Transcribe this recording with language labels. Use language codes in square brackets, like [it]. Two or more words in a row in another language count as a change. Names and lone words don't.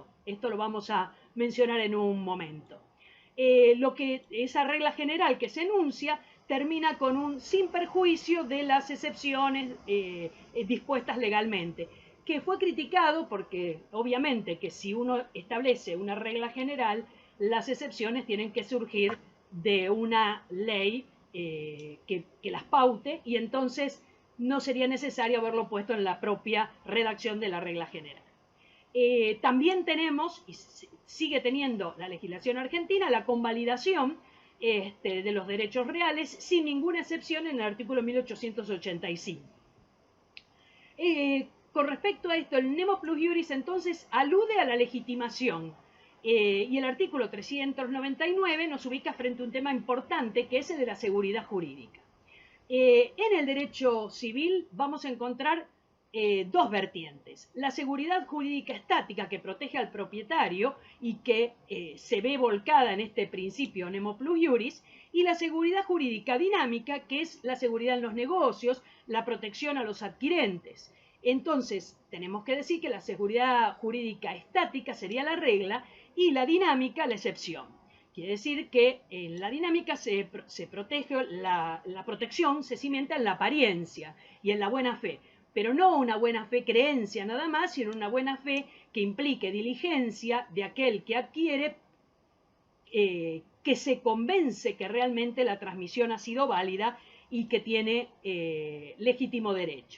[es] Esto lo vamos a mencionar en un momento. Esa regla general que se enuncia termina con un sin perjuicio de las excepciones dispuestas legalmente, que fue criticado porque obviamente que si uno establece una regla general, las excepciones tienen que surgir de una ley que las paute, y entonces no sería necesario haberlo puesto en la propia redacción de la regla general. También tenemos, y sigue teniendo la legislación argentina, la convalidación de los derechos reales sin ninguna excepción en el artículo 1885. Con respecto a esto, el [la] nemo plus iuris [es] entonces alude a la legitimación, y el artículo 399 nos ubica frente a un tema importante, que es el de la seguridad jurídica. En el derecho civil vamos a encontrar dos vertientes: la seguridad jurídica estática, que protege al propietario y que se ve volcada en este principio [la] nemo plus iuris, [es] y la seguridad jurídica dinámica, que es la seguridad en los negocios, la protección a los adquirentes. Entonces, tenemos que decir que la seguridad jurídica estática sería la regla y la dinámica la excepción. Quiere decir que en la dinámica se protege, la protección se cimenta en la apariencia y en la buena fe, pero no una buena fe creencia nada más, sino una buena fe que implique diligencia de aquel que adquiere, que se convence que realmente la transmisión ha sido válida y que tiene legítimo derecho.